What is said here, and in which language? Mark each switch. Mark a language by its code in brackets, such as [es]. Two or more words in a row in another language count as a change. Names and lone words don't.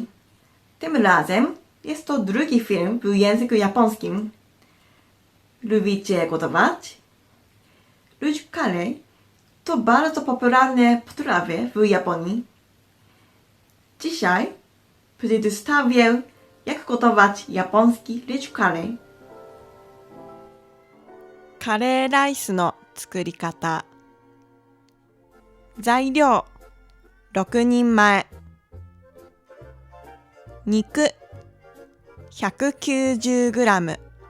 [pl] Tym razem jest to drugi film w języku japońskim. Lubicie gotować? Ludzie curry to bardzo popularne potrawy w Japonii. Dzisiaj przedstawię, jak gotować japoński rich curry. [ja] カレーライスの作り方。材料6人前。肉 190g。